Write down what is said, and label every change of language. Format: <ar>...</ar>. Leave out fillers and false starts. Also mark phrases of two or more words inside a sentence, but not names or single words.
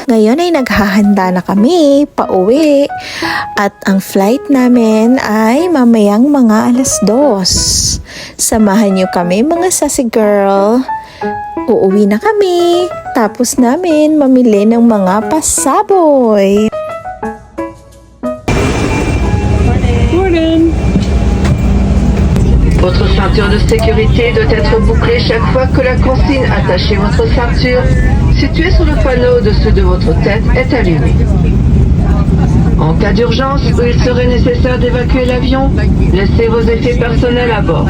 <tl>Ngayon ay naghahanda na kami, pauwi. At ang flight namin ay mamayang mga 2:00. Samahan niyo kami mga</tl> <en>sassy girl.</en> <tl>Uuwi na kami. Tapos namin mamili ng mga pasaboy.</tl> <fr>Votre ceinture de sécurité doit être bouclée chaque fois que la consigne attachez votre ceinture, située sur le panneau au-dessus de votre tête, est allumée. En cas d'urgence où il serait nécessaire d'évacuer l'avion, laissez vos effets personnels à bord.</fr>